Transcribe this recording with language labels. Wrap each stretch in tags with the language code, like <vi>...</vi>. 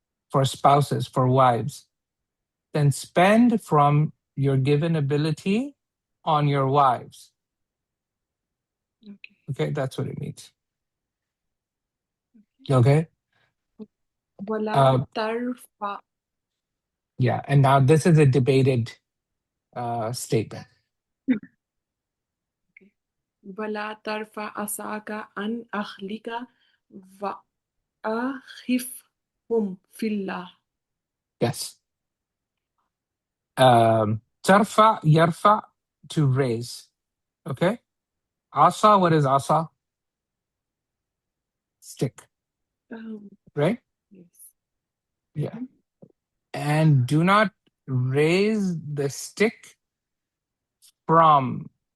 <en>For spouses, for wives. Then spend from your given ability on your wives. Okay, that's what it means. Okay?</en> <ar>ولا ترفع.</ar> <en>Yeah, and now this is a debated statement.</en> <ar>ولا ترفع عصاك عن أهلك وأخفهم في الله.</ar> <en>Yes.</en> <ar>ترفع يرفع, to raise.</ar> <en>Okay. Asa, what is asa? Stick, right? Yes. Yeah. And do not raise the stick from.</en>